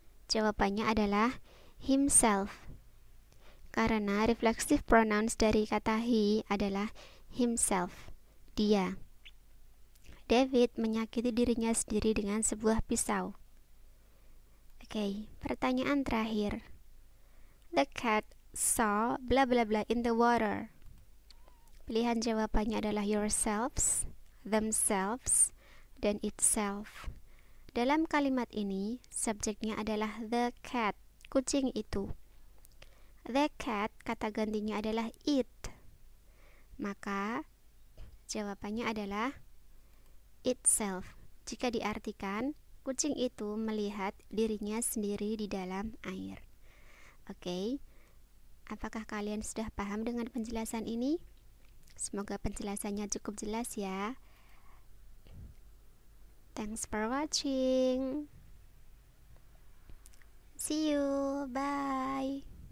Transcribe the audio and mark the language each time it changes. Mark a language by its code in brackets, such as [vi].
[id] Jawabannya adalah himself. Karena reflexive pronouns dari kata he adalah himself, dia. David menyakiti dirinya sendiri dengan sebuah pisau. Oke, pertanyaan terakhir. [en] The cat saw bla bla bla in the water. [id] Pilihan jawabannya adalah yourselves, themselves, dan itself. Dalam kalimat ini, subjeknya adalah the cat, kucing itu. The cat, kata gantinya adalah it. Maka, jawabannya adalah itself. Jika diartikan, kucing itu melihat dirinya sendiri di dalam air. Oke, apakah kalian sudah paham dengan penjelasan ini? Semoga penjelasannya cukup jelas ya. [en] Thanks for watching. See you. Bye.